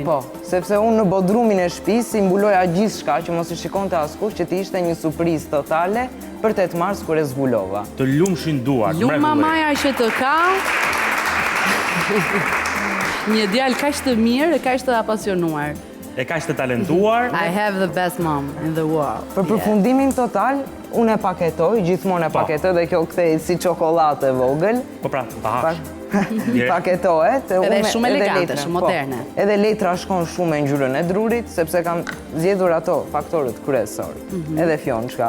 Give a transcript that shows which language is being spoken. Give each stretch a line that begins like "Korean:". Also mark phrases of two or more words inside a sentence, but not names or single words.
Albanian: Po, sepse unë në bodrumin e shtëpisë i mbuloja gjithçka që mos i shikonte askush, që të ishte një surprizë totale për 8 mars kur e zbulova. Të lumshin duart, Lumë mamaja që të ka një djalë kaq të mirë e kaq të apasionuar. E kaq të talentuar.
English: I have the best mom in the world.
Albanian: Për përfundimin total, unë e paketoj, gjithmonë e paketoj dhe kjo kthej si çokoladë e vogël. Po pra, ta hash. Paketohet. Edhe shumë elegante, letra, shumë po. moderne. Edhe letra shkon shumë me ngjyrën e drurit, sepse kam zgjedhur ato faktorët kryesor. Edhe fjonçka.